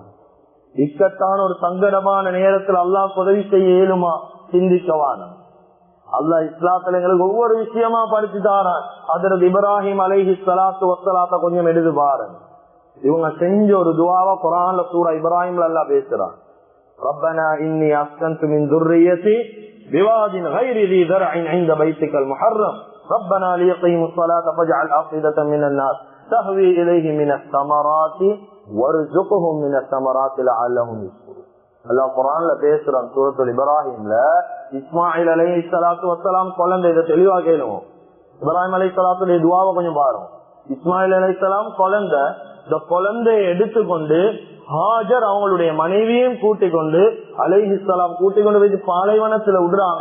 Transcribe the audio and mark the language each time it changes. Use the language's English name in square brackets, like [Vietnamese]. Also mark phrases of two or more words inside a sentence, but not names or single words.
[Tamil] இக்கட்டான ஒரு சங்கடமான நேரத்தில் அல்லாஹ் உதவி செய்ய இயலுமா சிந்திக்கவான். அல்லாஹ் இஸ்லாத்துல எங்களுக்கு ஒவ்வொரு விஷயமா படிச்சு தாரான். ஹஜ்ரத் இப்ராஹிம் [Arabic] عليه الصلاة والسلام [Tamil] கொஞ்சம் எடுத்து பாருங்க. இவங்க செஞ்ச ஒரு துஆவா குர்ஆன்ல சூரா இப்ராஹிம்ல அல்லாஹ் பேசுறான். [Arabic] ربنا إني أسكنت من ذُرِّيَّتِي بِوَادٍ غَيْرِ ذِي زَرْعٍ عِندَ بَيْتِكَ الْمُحَرَّمِ رَبَّنَا لِيُقِيمُوا الصَّلَاةَ فَاجْعَلْ أَفْئِدَةً مِنَ النَّاسِ تَهْوِي إِلَيْهِمْ مِنَ الثَّمَرَاتِ وَارْزُقْهُمْ مِنَ الثَّمَرَاتِ لَعَلَّهُمْ يَشْكُرُونَ. [Tamil] அல்லாஹ் குர்ஆன்ல பேசுறான் சூரத்துல் இப்ராஹிம்ல. இஸ்மாயில் [Arabic] عليه الصلاة والسلام [Tamil] குழந்தை, இதை தெளிவா கேளுவோம். இப்ராஹிம் அலைஹிஸ்ஸலாத்துடைய துஆவை கொஞ்சம் பாருங்க. இஸ்மாயில் அலைஹிஸ்ஸலாம் குழந்தை, இந்த குழந்தையை எடுத்துக்கொண்டு ஹாஜர் அவங்களுடைய மனைவியையும் கூட்டிக் கொண்டு அலைஹிஸ்ஸலாம் கூட்டிக் கொண்டு போய் பாலைவனத்துல விடுறாங்க.